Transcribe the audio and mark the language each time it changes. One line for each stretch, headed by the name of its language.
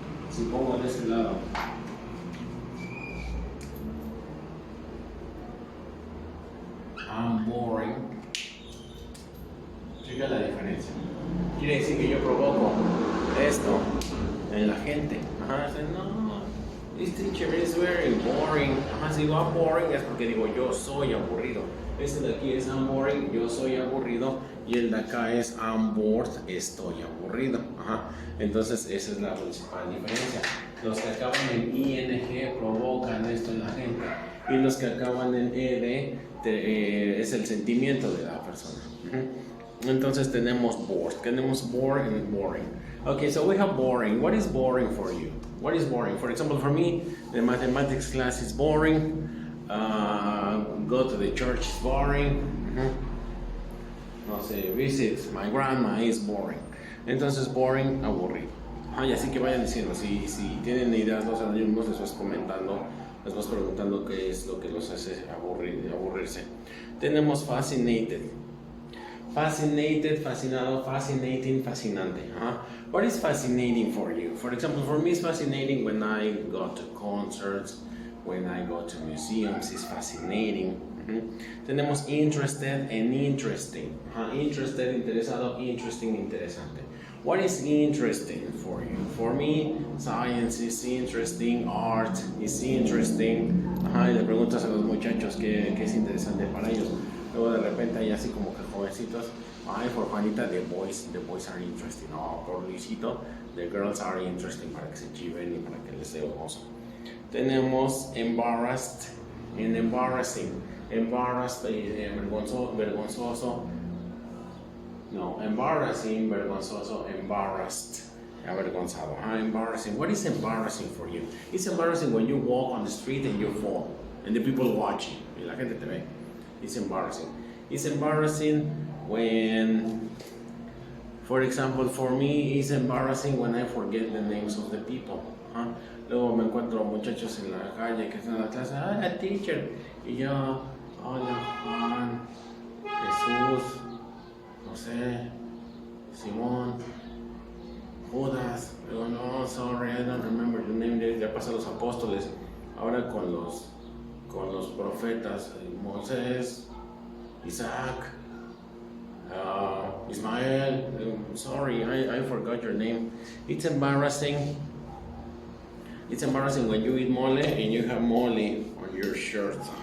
Spanish: Si pongo de este lado,
English: I'm boring.
Spanish: Checa la diferencia. Quiere decir que yo provoco esto en la gente.
English: No, this teacher is very boring.
Spanish: Si digo
English: I'm boring
Spanish: es porque digo yo soy aburrido. Este de aquí es
English: I'm boring,
Spanish: yo soy aburrido. Y el de acá es
English: I'm bored,
Spanish: estoy aburrido. Entonces esa es la principal diferencia. Los que acaban en ing provocan esto en la gente. Y los que acaban en ed es el sentimiento de la persona. Entonces tenemos bored. Tenemos
English: bored and boring. Okay, so we have boring. What is boring for you? What is boring? For example, for me, the mathematics class is boring. Go to the church is boring.
Spanish: No sé,
English: visit my grandma is boring.
Spanish: Entonces, boring, aburrido. Y así que vayan diciendo, si tienen ideas los alumnos, les vas comentando, les vas preguntando qué es lo que los hace aburrirse. Tenemos fascinated. Fascinated, fascinado, fascinating, fascinante.
English: What is fascinating for you? For example, for me it's fascinating when I go to concerts, when I go to museums, it's fascinating.
Spanish: Tenemos interested and interesting. Interested, interesado, interesting, interesante.
English: What is interesting for you? For me, science is interesting, art is interesting.
Spanish: Y le preguntas a los muchachos qué es interesante para ellos. Luego de repente hay así como que jovencitos.
English: For Juanita, the boys are interesting.
Spanish: Por Luisito,
English: the girls are interesting,
Spanish: para que se chiven y para que les dé gozo. Tenemos embarrassed and embarrassing.
English: Embarrassed, vergonzoso. No, embarrassing, vergonzoso, embarrassed. Avergonzado. Embarrassing. What is embarrassing for you? It's embarrassing when you walk on the street and you fall, and the people watch you.
Spanish: Y la gente te ve.
English: It's embarrassing. It's embarrassing when, for example, for me, it's embarrassing when I forget the names of the people.
Spanish: Luego me encuentro muchachos en la calle que están en la clase, teacher, y yo, hola Juan, Jesús, José, Simón, Judas. Digo, no,
English: sorry, I don't remember your name.
Spanish: Ya pasan los apóstoles. Ahora con los profetas, Moisés, Isaac, Ismael.
English: Sorry, I forgot your name. It's embarrassing. It's embarrassing when you eat mole and you have mole on your shirt.